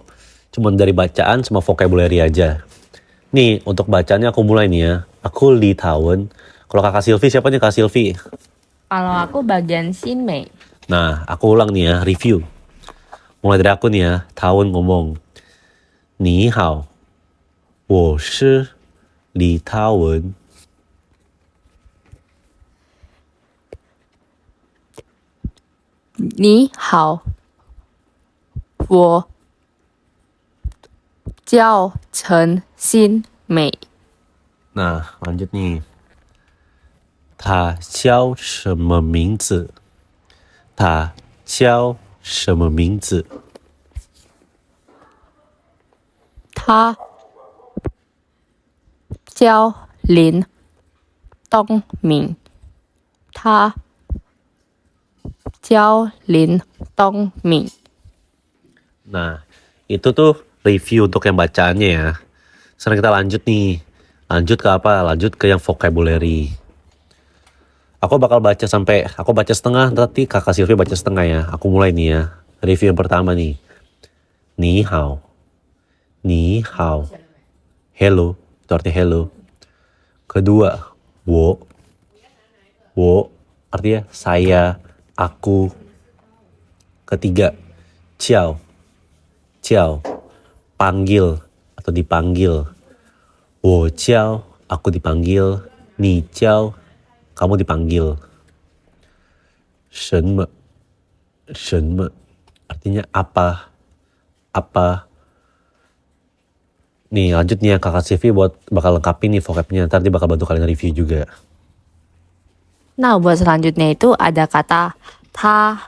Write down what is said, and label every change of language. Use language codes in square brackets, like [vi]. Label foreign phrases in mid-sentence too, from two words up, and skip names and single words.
[id] Cuman dari bacaan sama vocabulary aja. Nih, untuk bacaannya aku mulai nih ya. Aku Li Tawen. Kalau kakak Silvi, siapa nih kak Silvi? Kalau aku bagian Xin Mei. Nah, aku ulang nih ya, review. Mulai dari aku nih ya, Tawen ngomong. [zh] 你好. 我是李涛文。你好，我叫陈新美。 [id] Nah, lanjut nih. [zh] 他叫什么名字？他叫什么名字？他叫林东明。他叫林东明。 [id] Nah, itu tuh review untuk yang bacaannya ya. Sekarang kita lanjut nih. Lanjut ke apa? Lanjut ke yang vocabulary. Aku baca setengah, nanti kakak Silvi baca setengah ya. Aku mulai nih ya. Review yang pertama nih. [zh] 你好。你好. [en] Hello. [id] Itu artinya hello. Kedua, wo. Wo artinya saya, aku. Ketiga, [zh] 叫。叫. [id] Panggil atau dipanggil. [zh] 我叫, [id] aku dipanggil. [zh] 你叫, [id] kamu dipanggil. Shenme. Shenme artinya apa? Apa? Nih lanjut nih ya kakak Silvi buat bakal lengkapin nih vocabnya. Ntar dia bakal bantu kalian review juga. Nah, buat selanjutnya itu ada kata ta.